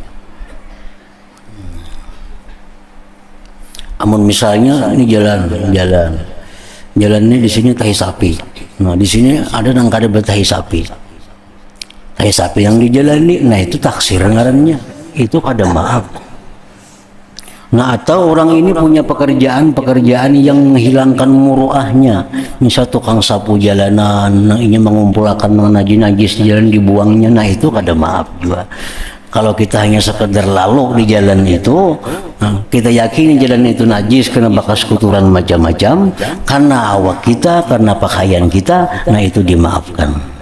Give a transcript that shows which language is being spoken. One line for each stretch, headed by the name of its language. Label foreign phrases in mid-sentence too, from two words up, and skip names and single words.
Banjar: Amun misalnya ini jalan ini di sini tahi sapi, nah di sini ada nang kada bertahi sapi, tahi sapi yang dijalani, nah itu taksir ngarannya, itu kada maaf. Nah atau orang ini punya pekerjaan yang menghilangkan muruahnya, misal tukang sapu jalanan, nah ini mengumpulkan najis di jalan, dibuangnya, nah itu kada maaf juga. Kalau kita hanya sekedar lalu di jalan itu, kita yakini jalan itu najis karena bekas kotoran macam-macam, karena awak kita, karena pakaian kita, nah itu dimaafkan.